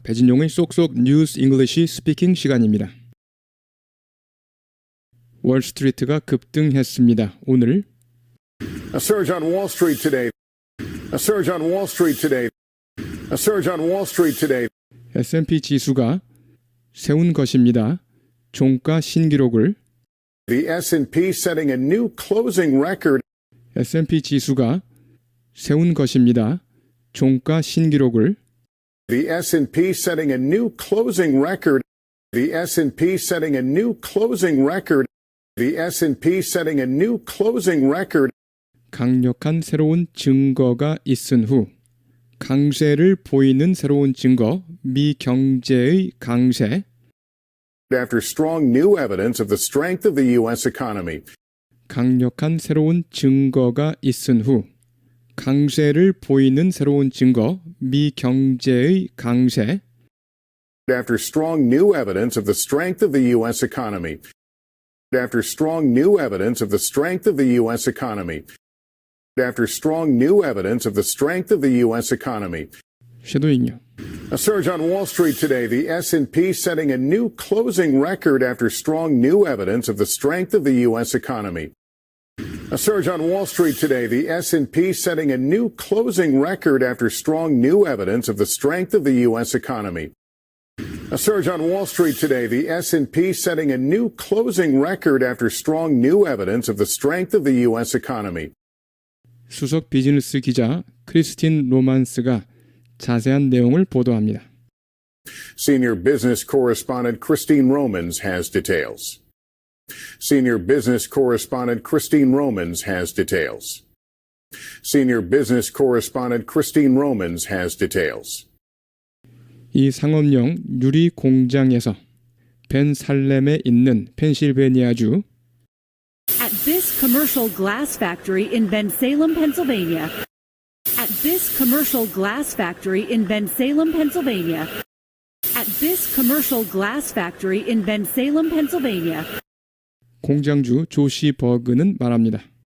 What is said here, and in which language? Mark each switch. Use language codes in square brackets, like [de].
[ko] 배진용의 쏙쏙 뉴스 잉글리시 스피킹 시간입니다. 월스트리트가 급등했습니다. 오늘 [en] A surge on Wall Street today. A surge on Wall Street today. A surge on Wall Street today. [ko] S&P 지수가 세운 것입니다. 종가 신기록을 [en] The S&P setting a new closing record. [ko] S&P 지수가 세운 것입니다. 종가 신기록을 [en] The S&P setting a new closing record. The S&P setting a new closing record. The S&P setting a new closing record. [ko] 강력한 새로운 증거가 있은 후 강세를 보이는 새로운 증거, 미 경제의 강세, [en] After strong new evidence of the strength of the U.S. economy. 강력한 새로운 증거가 있은 후 강세를 보이는 새로운 증거, 미 경제의 강세, After strong new evidence of the strength of the U.S. economy. After strong new evidence of the strength of the U.S. economy. After strong new evidence of the strength of the U.S. economy. [ko] 쉐도잉요. [en] A surge on Wall Street today, the S&P setting a new closing record after strong new evidence of the strength of the U.S. economy. A surge on Wall Street today, the S&P setting a new closing record after strong new evidence of the strength of the U.S. economy. A surge on Wall Street today, the S&P setting a new closing record after strong new evidence of the strength of the U.S. economy. [ko] 수석 비즈니스 기자 크리스틴 로만스가 자세한 내용을 보도합니다. [en] Senior business correspondent Christine Romans has details. Senior business correspondent Christine Romans has details. Senior business correspondent Christine Romans has details. [ko] 이 상업용 유리 공장에서 벤살렘에 있는 펜실베니아주 [en] At this commercial glass factory in Bensalem, Pennsylvania. At this commercial glass factory in Bensalem, Pennsylvania. At this commercial glass factory in Bensalem, Pennsylvania. [ko] 공장주 조시 버그는 말합니다.